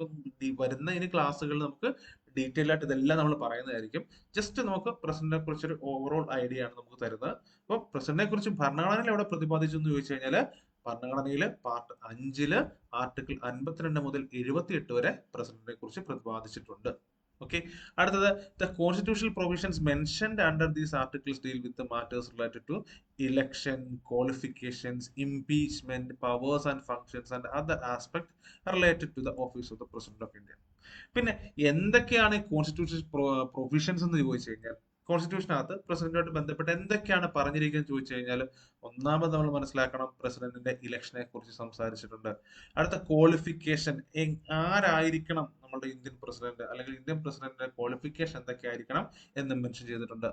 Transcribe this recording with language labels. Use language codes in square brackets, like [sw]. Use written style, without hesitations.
[ml] അപ്പൊ വരുന്ന ഇനി ക്ലാസ്സുകളിൽ നമുക്ക് ഡീറ്റെയിൽ ആയിട്ട് ഇതെല്ലാം നമ്മൾ പറയുന്നതായിരിക്കും. ജസ്റ്റ് നമുക്ക് പ്രസിഡന്റിനെ കുറിച്ചൊരു ഓവറോൾ ഐഡിയ ആണ് നമുക്ക് തരുന്നത്. അപ്പൊ പ്രസിഡന്റിനെ കുറിച്ച് ഭരണഘടനയിൽ എവിടെ പ്രതിപാദിച്ചു എന്ന് ചോദിച്ചു കഴിഞ്ഞാൽ ഭരണഘടനയിൽ പാർട്ട് 5 ആർട്ടിക്കിൾ 52 മുതൽ 78 വരെ പ്രസിഡന്റിനെ കുറിച്ച് പ്രതിപാദിച്ചിട്ടുണ്ട്. [en] Okay. അടുത്തത് the constitutional provisions mentioned under these articles deal with the matters related to election, qualifications, impeachment, powers and functions and other aspects related to the office of the President of India. [ml] പിന്നെ എന്തൊക്കെയാണ് constitution provisions എന്ന് ചോദിച്ചു കഴിഞ്ഞാൽ കോൺസ്റ്റിറ്റ്യൂഷനകത്ത് പ്രസിഡന്റുമായിട്ട് ബന്ധപ്പെട്ട് എന്തൊക്കെയാണ് പറഞ്ഞിരിക്കുന്നത് ചോദിച്ചു കഴിഞ്ഞാൽ ഒന്നാമത് നമ്മൾ മനസ്സിലാക്കണം പ്രസിഡന്റിന്റെ ഇലക്ഷനെ കുറിച്ച് സംസാരിച്ചിട്ടുണ്ട്. അടുത്ത ക്വാളിഫിക്കേഷൻ, ആരായിരിക്കണം നമ്മുടെ ഇന്ത്യൻ പ്രസിഡന്റ് അല്ലെങ്കിൽ ഇന്ത്യൻ പ്രസിഡന്റിന്റെ ക്വാളിഫിക്കേഷൻ എന്തൊക്കെയായിരിക്കണം എന്ന് മെൻഷൻ ചെയ്തിട്ടുണ്ട്.